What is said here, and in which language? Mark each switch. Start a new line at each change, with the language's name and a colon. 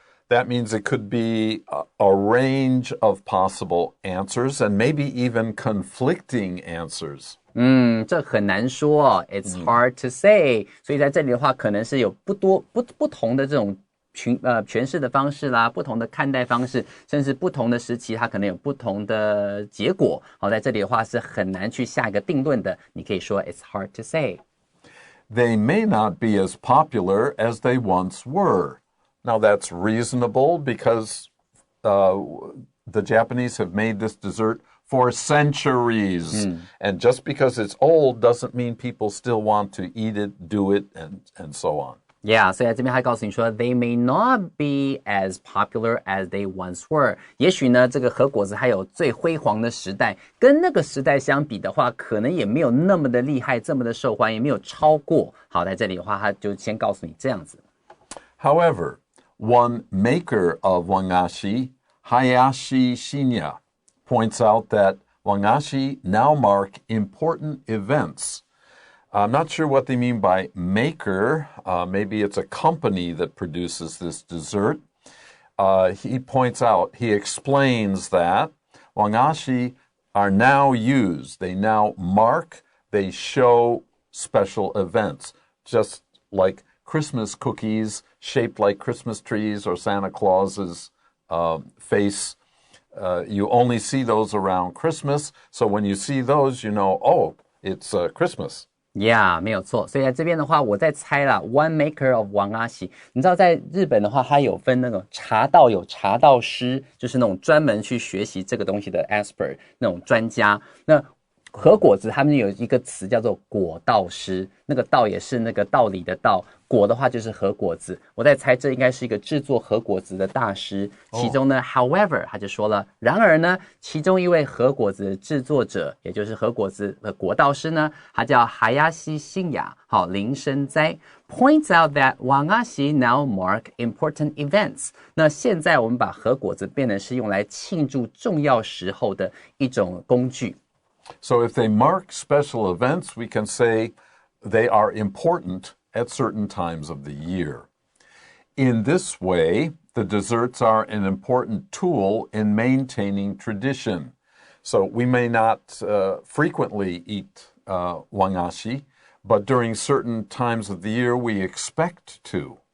English: That means it could be a range of possible answers and maybe even conflicting answers.
Chinese: 这很难说，
English: It's hard to say。
Chinese: 所以在这里的话，可能是有不同的这种诠释的方式啦，不同的看待方式，甚至不同的时期，它可能有不同的结果。好，在这里的话是很难去下一个定论的。你可以说
English: It's hard to say. They may not be as popular as they once were. Now that's reasonable because the Japanese have made this dessert for centuries. And just because it's old doesn't mean people still want to eat it, do it, and so on. Yeah,
Chinese: 所以在这边还告诉你说
English: they may not be as popular as they once were.
Chinese: 也许呢，这个和果子还有最辉煌的时代，跟那个时代相比的话，可能也没有那么的厉害，这么的受欢迎，没有超过。好，在这里的话，他就先告诉你这样子。
English: However, one maker of Wagashi, Hayashi Shinya, points out that Wagashi now mark important events. I'm not sure what they mean by maker. Maybe it's a company that produces this dessert. He explains that Wagashi are now used. They now mark, they show special events, just like Christmas cookies shaped like Christmas trees or Santa Claus's face. You only see those around Christmas. So when you see those, you know, oh, it's Christmas. Yeah,
Chinese: 没有错。所以在这边的话，我在猜啦 ，
English: one maker of wagashi。
Chinese: 你知道，在日本的话，它有分那种茶道，有茶道师，就是那种专门去学习这个东西的 expert 那种专家。那和果子他们有一个词叫做果道师，那个道也是那个道理的道，果的话就是和果子。我在猜这应该是一个制作和果子的大师。其中呢 however 他就说了，然而呢，其中一位和果子制作者，也就是和果子的果道师呢，他叫Hayashi Shinya，好，林生哉
English: points out that wagashi now mark important events。
Chinese: 那现在我们把和果子变成是用来庆祝重要时候的一种工具。
English: So if they mark special events, we can say they are important at certain times of the year. In this way, the desserts are an important tool in maintaining tradition. So we may not frequently eat wagashi, but during certain times of the year, we expect to.